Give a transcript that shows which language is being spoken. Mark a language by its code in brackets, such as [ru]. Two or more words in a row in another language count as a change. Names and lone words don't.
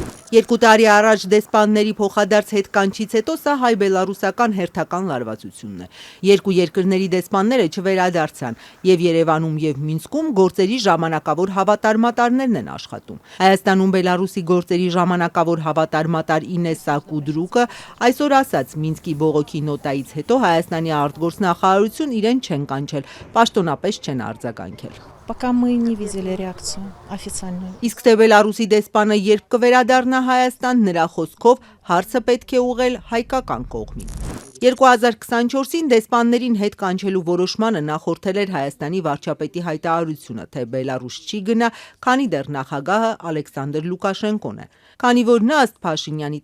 [hy] 2 տարի առաջ դեսպանների փոխադարձ հետ կանչից հետո սա հայ-բելարուսական հերթական լարվածությունն է։ Երկու երկրների դեսպանները չվերադարձան եւ Երևանում եւ Մինսկում գործերի ժամանակավոր հավատարմատարներն են աշխատում։ Հայաստանում Բելարուսի գործերի ժամանակավոր հավատարմատար Ինեսա Կուդրուկը այսօր ասաց Մինսկի բողոքի նոտայից հետո Հայաստանի արտգործնախարարություն իրեն չեն կանչել, պաշտոնապես չեն արձագանքել։ [ru] Пока мы не видели реакцию официальную. [hy] Իսկ թե Բելարուսի դեսպանը երբ կվերադառնա Հայաստան, նրա խոսքով հարցը պետք է ուղղել հայկական կողմին։ 2024-ին դեսպաններին հետ կանչելու որոշմանը նախորդել էր Հայաստանի վարչապետի հայտարարությունը, թե Բելարուս չի գնա, քանի դեռ նախագահը Ալեքսանդր Լուկաշենկոն է։ Քանի որ նա ըստ Փաշինյանի